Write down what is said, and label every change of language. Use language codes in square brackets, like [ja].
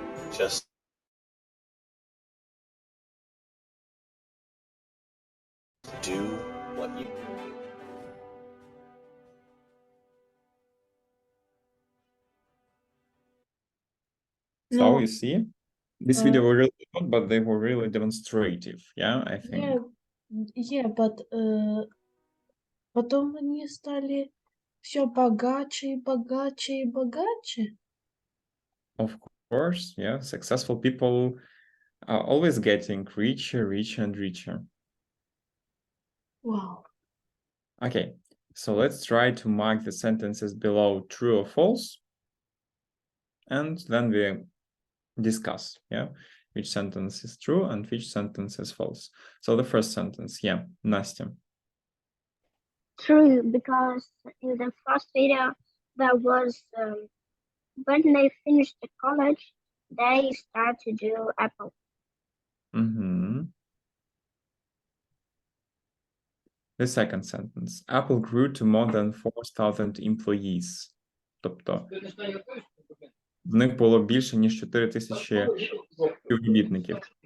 [en] Just do what you So No. you see, this video were really good, but they were really demonstrative. Yeah, I think. [ru] But потом они стали все богаче и богаче и богаче. [en] Of course, yeah, successful people are always getting richer, richer, and richer. Wow. Okay, so let's try to mark the sentences below true or false, and then we discuss, yeah, which sentence is true and which sentence is false. So the first sentence, yeah, Nastya. True, because in the first video, there was when they finished the college, they start to do Apple. The second sentence, Apple grew to more than 4,000 employees. [uk] Тобто, в них було більше, ніж 4,000 співробітників.